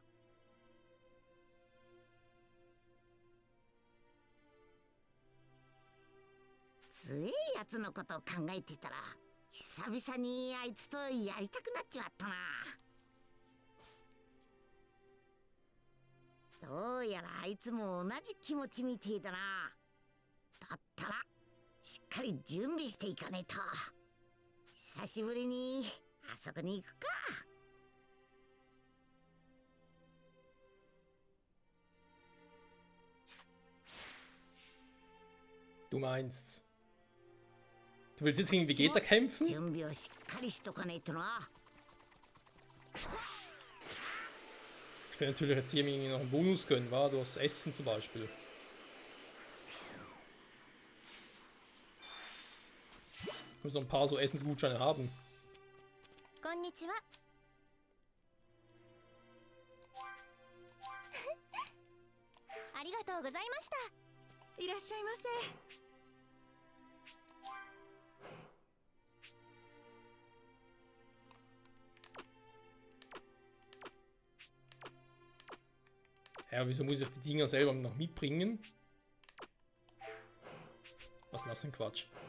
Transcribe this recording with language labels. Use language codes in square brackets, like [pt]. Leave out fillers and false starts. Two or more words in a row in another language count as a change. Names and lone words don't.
[ja] 強えやつのことを考えてたら久々にあいつとやりたくなっちまったな。どうやらあいつも同じ気持ちみてえだな。だったらしっかり準備していかねえと。久しぶりにあそこに行くか。 [de] Du meinst, du willst jetzt gegen Vegeta kämpfen? [ja] 準備をしっかりしとかねえとな。 [de] Ich könnte natürlich jetzt hier irgendwie noch einen Bonus gönnen, war durchs Essen zum Beispiel. Ich muss noch ein paar so Essensgutscheine haben. [ja] こんにちは。ありがとうございました。いらっしゃいませ。 [de] Ja, wieso muss ich die Dinger selber noch mitbringen? Was ist denn das für ein Quatsch?